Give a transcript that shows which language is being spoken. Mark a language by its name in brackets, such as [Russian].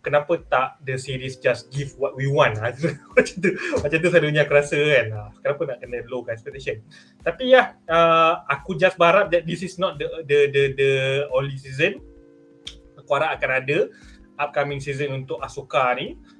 [Malay] Kenapa tak [English] the series just give what we want? [Malay] Macam tu selalunya aku rasa kan. Kenapa nak kena low expectation? Tapi ya, aku just berharap [English] that this is not the only season. [Malay] Aku harap akan ada upcoming season untuk Ahsoka ni.